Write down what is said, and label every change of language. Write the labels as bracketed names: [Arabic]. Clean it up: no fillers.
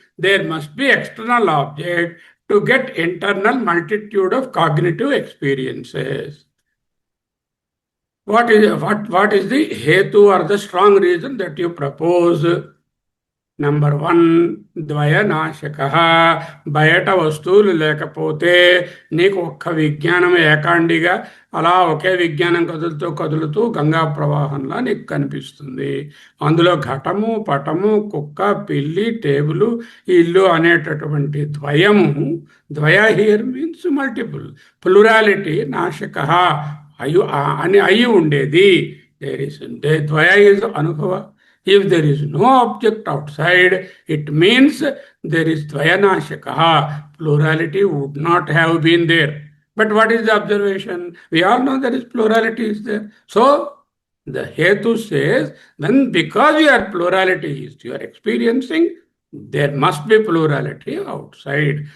[English] There must be external object to get internal multitude of cognitive experiences. What is the hetu or the strong reason that you propose? [Telugu] Number 1, ద్వయనాశక. బయట వస్తువులు లేకపోతే నీకు ఒక్క విజ్ఞానం ఏకాండిగా అలా ఒకే విజ్ఞానం కదులుతూ గంగా ప్రవాహంలా నీకు కనిపిస్తుంది. అందులో ఘటము, పటము, కుక్క, పిల్లి, టేబుల్, ఇల్లు అనేటటువంటి ద్వయము, ద్వయ [English] here means multiple, plurality, [Telugu] నాశక అని అయి ఉండేది. [English] ద్వయ ఈజ్ అనుభవ. If there is no object outside, it means there is dvayanashaka. Plurality would not have been there. But what is the observation? We all know there is plurality is there. So, the hetu says, then because you are pluralities, you are experiencing, there must be plurality outside.